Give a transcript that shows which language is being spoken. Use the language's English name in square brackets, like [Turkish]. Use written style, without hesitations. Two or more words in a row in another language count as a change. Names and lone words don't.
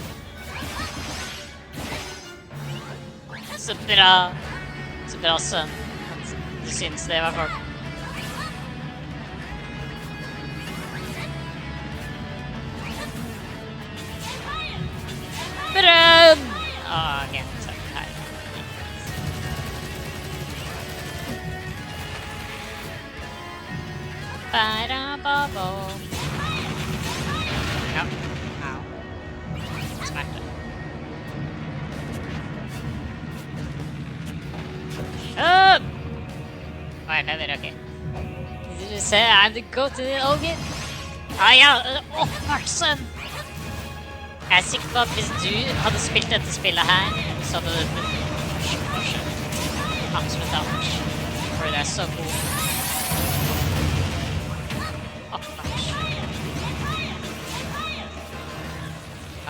[Norwegian] Så bra sønn. Du synes det i hvert fall. Brønn! Ok, så her. Ba-da-ba-ba. Ja. Au. Smerte. Jeg lever, ok. [English] Did you say I'm the go-to Olgin? [Norwegian] Ah ja, åpenbart. Jeg er sikker på at hvis du hadde spilt dette spillet her, så hadde det blitt absolutt alt. Fordi det er så god. Ja.